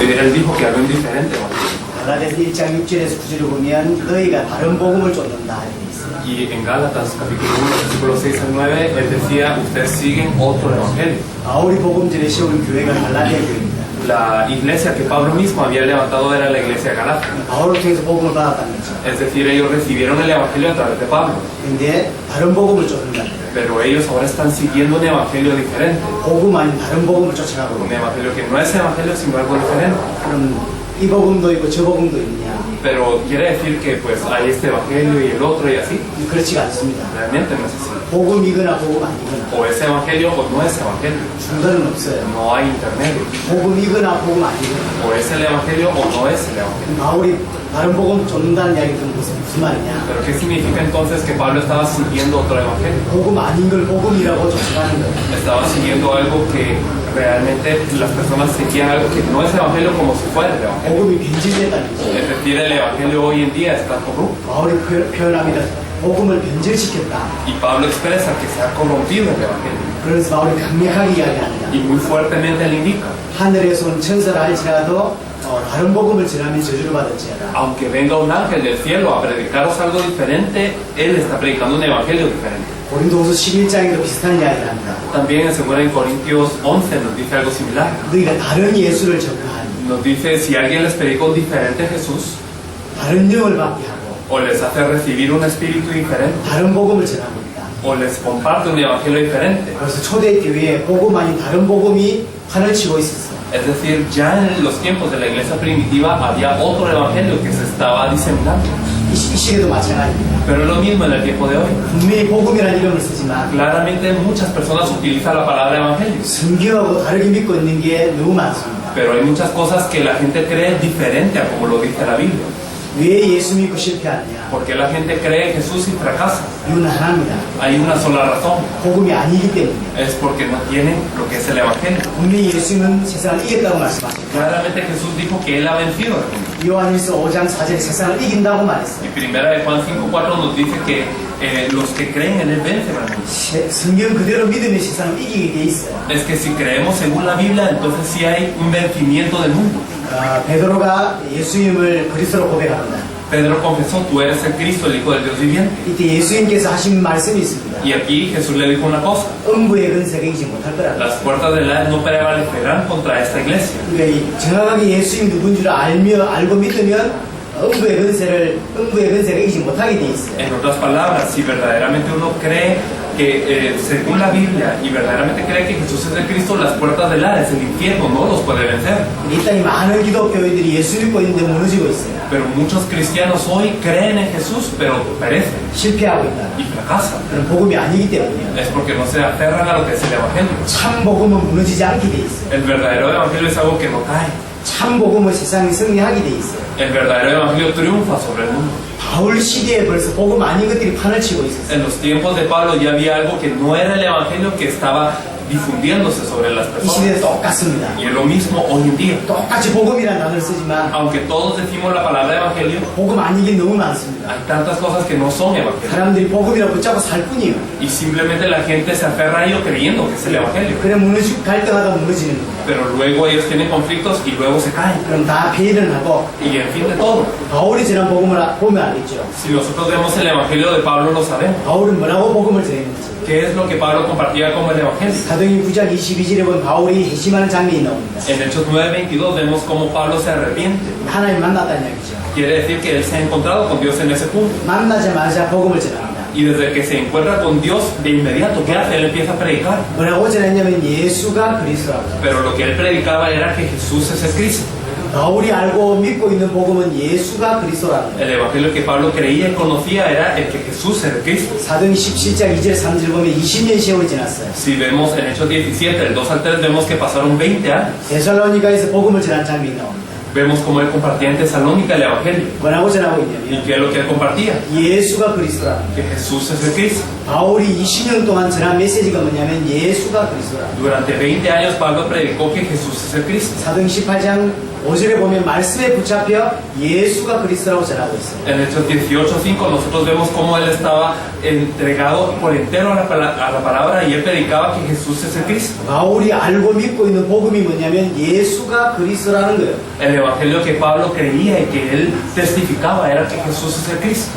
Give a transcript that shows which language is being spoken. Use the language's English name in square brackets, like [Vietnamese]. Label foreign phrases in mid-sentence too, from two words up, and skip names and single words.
[Spanish] él dijo que había un diferente evangelio. [Korean] 갈라디아서 1장 6절에서 9절을 보면 너희가 다른 복음을 쫓는다 이렇게 있어요. [Spanish] Y en Gálatas capítulo 1, versículos 6 al 9, él decía, ustedes siguen otro evangelio. [Korean] 바울이 복음전에 세운 교회가 갈라디아 교회입니다. [Spanish] La iglesia que Pablo mismo había levantado era la iglesia de Galacia. [Korean] 바울을 통해서 복음을 받았다는 거죠. [Spanish] Es decir, ellos recibieron el evangelio a través de Pablo. [Korean] 근데 다른 복음을 쫓는다. [Spanish] Pero ellos ahora están siguiendo un evangelio diferente. [Korean] 복음 아닌 다른 복음을 쫓아가고 [Spanish] Un evangelio que no es evangelio, sino algo diferente. [Korean] 그럼 이 복음도 있고 저 복음도 있냐? [Spanish] Pero quiere decir que pues hay este evangelio y el otro y así. [Korean] 그렇지가 않습니다. [Spanish] Realmente no es así. [Korean] 복음이거나 복음 아니거나 [Spanish] O es evangelio o no es evangelio. [Korean] 중간은 없어요. [Spanish] No hay intermedio. [Korean] 복음이거나 복음 아니거나. [Spanish] O es el evangelio o no es el evangelio. [Korean] 바울이 다른 복음 쫓는다는 이야기는 무슨 말이냐? [Spanish] Pero ¿qué significa entonces que Pablo estaba siguiendo otro evangelio? [Korean] 복음 아닌 걸 복음이라고 쫓아가는 거예요. [Spanish] Estaba siguiendo algo que realmente las personas seguían algo que no es evangelio como si fuera el evangelio. [Korean] 복음이 변질됐다는 거죠. [Spanish] Es decir, el evangelio hoy en día está corrupto. [Korean] 바울이 표현합니다. 복음을 변질시켰다. [Spanish] Y Pablo expresa que se ha corrompido el evangelio. [Korean] 그래서 바울이 강력하게 이야기합니다. [Spanish] Y muy fuertemente le indica. [Korean] 하늘에서 온 천사를 할지라도 다른 복음을 전하면 저주를 받을지어다. [Spanish] Aunque venga un ángel del cielo a predicaros algo diferente, él está predicando un evangelio diferente. [Korean] 고린도후서 11장에도 비슷한 이야기를 합니다. [Spanish] También en 2 Corintios 11 nos dice algo similar. [Korean] 너희가 다른 예수를 전파하니 [Spanish] Nos dice, si alguien les predica un diferente Jesús, [Korean] 다른 영을 받게 하고 [Spanish] o les hace recibir un espíritu diferente, [Korean] 다른 복음을 전합니다. [Spanish] o les comparte un evangelio diferente. [Korean] 그래서 초대교회에 복음 아닌 다른 복음이 판을 치고 있었어요. [Spanish] Es decir, ya en los tiempos de la iglesia primitiva había otro evangelio que se estaba diseminando. [Korean] 이 시대도 마찬가지입니다. [Spanish] Pero es lo mismo en el tiempo de hoy. [Korean] 분명히 복음이라는 이름을 쓰지만 [Spanish] Claramente muchas personas utilizan la palabra evangelio, [Korean] 성경하고 다르게 믿고 있는 게 너무 많습니다. [Spanish] pero hay muchas cosas que la gente cree diferente a como lo dice la Biblia. [Korean] 왜 예수 믿고 실패하느냐? [Spanish] Porque la gente cree en Jesús y fracasa. [Korean] 이유는 하나입니다. [Spanish] Hay una sola razón, [Korean] 복음이 아니기 때문에. [Spanish] es porque no tienen lo que es el evangelio. [Korean] 분명히 예수님은 세상을 이겼다고 말씀하셨죠. [Spanish] Claramente Jesús dijo que él ha vencido al mundo. [Korean] 요한일서 5장 4절에 세상을 이긴다고 말했어요. [Spanish] Y primera de Juan 5:4 nos dice que los que creen en él vencen al mundo. [Korean] 성경 그대로 믿으면 세상을 이기게 돼 있어요. [Spanish] Es que si creemos según la Biblia, entonces sí hay un vencimiento del mundo. [Korean] 베드로가 예수님을 그리스도로 고백합니다. [Spanish] Pedro confesó, tú eres el Cristo, el Hijo del Dios viviente. [Korean] 이때 예수님께서 하신 말씀이 있습니다. [Spanish] Y aquí Jesús le dijo una cosa. [Korean] 음부의 근세가 이기지 못할 거라고. [Spanish] Las puertas del Hades no prevalecerán contra esta iglesia. [Korean] 그러니까 정확하게 예수님 누군 줄 알고 믿으면 음부의 근세가 이기지 못하게 돼 있어요. [Spanish] En otras palabras, si verdaderamente uno cree que según la Biblia y verdaderamente cree que Jesús es el Cristo, las puertas del Hades, el infierno, no los puede vencer. [Korean] 이 땅에 많은 기독교인들이 예수 믿고 있는데 무너지고 있어요. [Spanish] Pero muchos cristianos hoy creen en Jesús, pero perecen [Korean] 실패하고 있다. [Spanish] y fracasan. [Korean] 그런 복음이 아니기 때문이에요. [Spanish] Es porque no se aferran a lo que es el Evangelio. [Korean] 참 복음은 무너지지 않게 돼 있어요. [Spanish] El verdadero Evangelio es algo que no cae. [Korean] 참 복음은 세상이 승리하게 돼 있어요. [Spanish] El verdadero Evangelio triunfa sobre el mundo. [Korean] 바울 시대에 벌써 복음 아닌 것들이 판을 치고 있었어요. [Spanish] En los tiempos de Pablo ya había algo que no era el Evangelio que estaba difundiéndose sobre las [Korean] 이 시대도 [Spanish] personas. [Korean] 똑같습니다. [Spanish] Y es lo mismo hoy en día. [Korean] 똑같이 복음이라는 단어를 쓰지만 [Spanish] Aunque todos decimos la palabra Evangelio, [Korean] 복음 아니긴 너무 많습니다. [Spanish] hay tantas cosas que no son Evangelio. [Korean] 사람들이 복음이라고 붙잡고 살 뿐이에요. [Spanish] Y simplemente la gente se aferra a ello creyendo que es el Evangelio. [Korean] 그래 갈등하다 무너지는 거예요. [Spanish] Pero luego ellos tienen conflictos y luego se caen. [Korean] 그럼 다 폐일을 하고 [Spanish] Y en fin de todo, [Korean] 바울이 전한 복음을 보면 알겠죠. [Spanish] si nosotros vemos el Evangelio de Pablo, lo sabemos. [Korean] 바울은 뭐라고 복음을 전했는지. [Spanish] ¿Qué es lo que Pablo compartía como el Evangelio? [Korean] 사도행전 9장 22절에 보면 바울이 회심하는 장면이 나옵니다. [Spanish] En Hechos 9:22 vemos cómo Pablo se arrepiente. [Korean] 하나님 만났다는 이야기죠. [Spanish] Quiere decir que él se ha encontrado con Dios en ese punto. [Korean] 만나자마자 복음을 전합니다. [Spanish] Y desde que se encuentra con Dios, de inmediato, ¿qué hace? Él empieza a predicar. [Korean] 뭐라고 전했냐면 예수가 그리스도라고. [Spanish] Pero lo que él predicaba era que Jesús es el Cristo. [Korean] 바울이 알고 믿고 있는 복음은 예수가 그리스도라는 거예요. [Spanish] El evangelio que Pablo creía y conocía era el que Jesús era el Cristo. [Korean] 사도행 17장 2절 3절 보면 20년 세월이 지났어요. [Spanish] Si vemos en Hechos 17, del 2 al 3, vemos que pasaron 20 años. [Korean] 데살로니가에서 복음을 전한 장면이 나옵니다. [Spanish] vemos cómo él compartía en Tesalónica el Evangelio. [Korean] 뭐라고 전하고 [Spanish] ¿Y [Korean] 있냐면 [Spanish] qué es lo que él compartía? [Korean] 예수가 그리스도라. [Spanish] Que Jesús es el Cristo. [Korean] 바울이 20년 동안 전한 메시지가 뭐냐면 예수가 그리스도라. [Spanish] Durante 20 años Pablo predicó que Jesús es el Cristo. [Korean] 사도행 18장 5절에 보면 말씀에 붙잡혀 예수가 그리스도라고 전하고 있어요. [Spanish] En Hechos 18:5 nosotros vemos cómo él estaba entregado por entero a la palabra y él predicaba que Jesús es el Cristo. [Korean] 바울이 알고 믿고 있는 복음이 뭐냐면 예수가 그리스도라는 거예요. [Spanish] El evangelio que Pablo creía y que él testificaba era que Jesús es el Cristo.